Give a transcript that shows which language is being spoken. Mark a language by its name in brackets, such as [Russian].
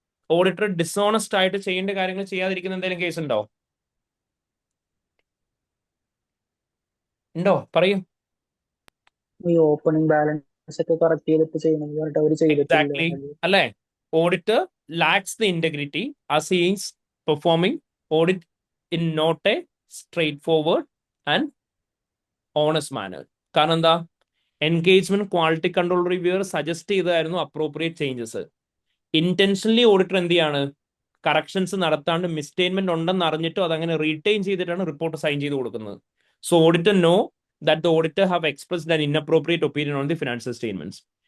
[Malayalam] Auditor dishonest ആയിട്ട് ചെയ്യേണ്ട കാര്യങ്ങൾ ചെയ്യാതിരിക്കുന്ന എന്തെങ്കിലും കേസ് ഉണ്ടോ? ഉണ്ടോ? പറയൂ. ഈ ഓപ്പണിംഗ് ബാലൻസ് ഒക്കെ കറക്റ്റ് ചെയ്തിട്ട് ചെയ്യണമെന്ന് പറഞ്ഞിട്ട് അവർ ചെയ്തിട്ടില്ല. എക്സാക്ട്ലി, അല്ലേ? [English] Auditor lacks the integrity as he is performing audit in not a straightforward and honest manner. [Malayalam] കാരണം എന്താ? Engagement quality control reviewer suggest ചെയ്തായിരുന്നു അപ്രോപ്രിയേറ്റ് ചേഞ്ചസ്. ഇന്റൻഷനലി ഓഡിറ്റർ എന്ത് ചെയ്യാണ്? കറക്ഷൻസ് നടത്താണ്ട് മിസ്റ്റേറ്റ്മെന്റ് ഉണ്ടെന്ന് അറിഞ്ഞിട്ടും അതങ്ങനെ റീറ്റെയിൻ ചെയ്തിട്ടാണ് റിപ്പോർട്ട് സൈൻ ചെയ്ത് കൊടുക്കുന്നത്. [English] So auditor know that the auditor have expressed an inappropriate opinion on the financial statements.